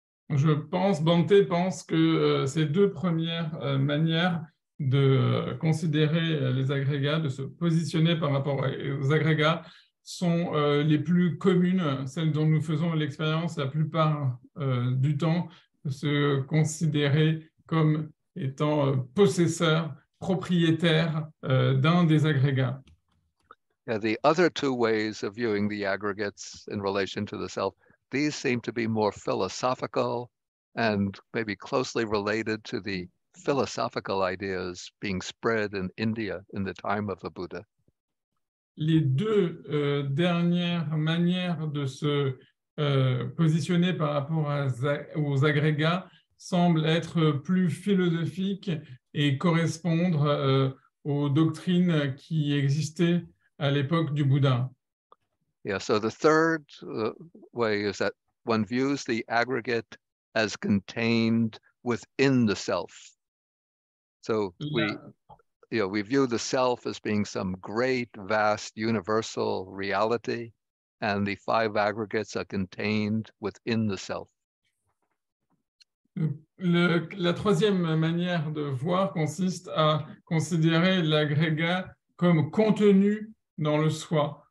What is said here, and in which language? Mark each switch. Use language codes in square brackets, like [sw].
[fr] Bhante pense que ces 2 premières manières de considérer les agrégats, de se positionner par rapport aux agrégats, sont les plus communes, celles dont nous faisons l'expérience la plupart du temps, de se considérer comme étant possesseur, propriétaire d'un des agrégats. [en] Yeah, the other 2 ways of viewing the aggregates in relation to the self, these seem to be more philosophical and maybe closely related to the philosophical ideas being spread in India in the time of the Buddha. [fr] Les 2 dernières manières de se positionner par rapport aux agrégats semblent être plus philosophiques et correspondre aux doctrines qui existaient à l'époque du Bouddha. [en] Yeah, so the third way is that one views the aggregate as contained within the self. So we view the self as being some great, vast, universal reality, and the five aggregates are contained within the self. [fr] La troisième manière de voir consiste à considérer l'agrégat comme contenu dans le soi.